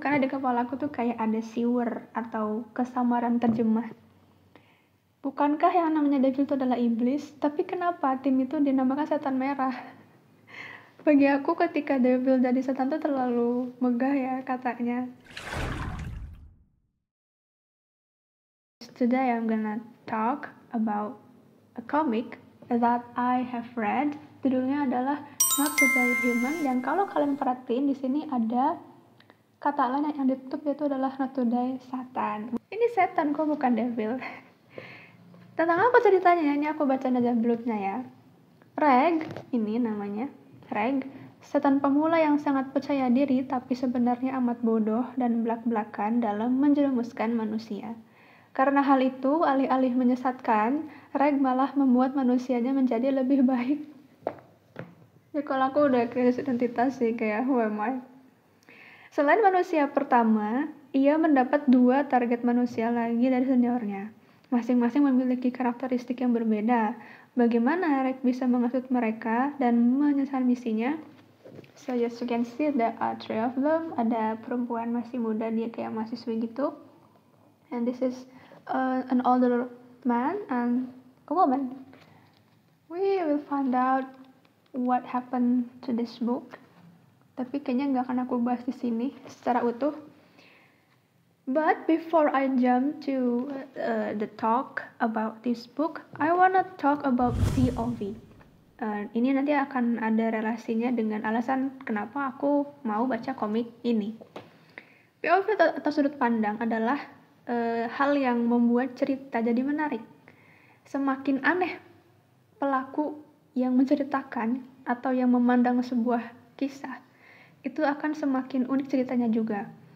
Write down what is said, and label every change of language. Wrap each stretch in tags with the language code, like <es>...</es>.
<id>Karena di kepala aku tuh kayak ada siwer atau kesamaran terjemah. Bukankah yang namanya devil itu adalah iblis? Tapi kenapa tim itu dinamakan setan merah? Bagi aku ketika devil jadi setan tuh terlalu megah ya katanya.</id> <en>Today I'm gonna talk about a comic that I have read.</en> <id>Judulnya adalah Not Today Human. Yang kalau kalian perhatiin di sini ada kata lain yang ditutup yaitu adalah Not Today Satan. Ini setan kok bukan devil. Tentang apa ceritanya? Ini aku baca aja blurb-nya ya. Reg, ini namanya Reg, setan pemula yang sangat percaya diri tapi sebenarnya amat bodoh dan belak-belakan dalam menjerumuskan manusia. Karena hal itu, alih-alih menyesatkan, Reg malah membuat manusianya menjadi lebih baik. Ya kalau aku udah krisis identitas sih, kayak</id> <en>who am I?</en> <id>Selain manusia pertama, ia mendapat 2 target manusia lagi dari seniornya. Masing-masing memiliki karakteristik yang berbeda. Bagaimana Reg bisa menghasut mereka dan menyelesaikan misinya?</id> <en>So as you can see, there are 3 of them.</en> <id>Ada perempuan masih muda, dia kayak mahasiswi gitu.</id> <en>And this is an older man and a woman. We will find out what happened to this book.</en> <id>Tapi kayaknya nggak akan aku bahas di sini secara utuh.</id> <en>But before I jump to the talk about this book, I wanna talk about POV.</en> <id>Ini nanti akan ada relasinya dengan alasan kenapa aku mau baca komik ini. POV atau sudut pandang adalah hal yang membuat cerita jadi menarik. Semakin aneh pelaku yang menceritakan atau yang memandang sebuah kisah, itu akan semakin unik ceritanya juga.</id>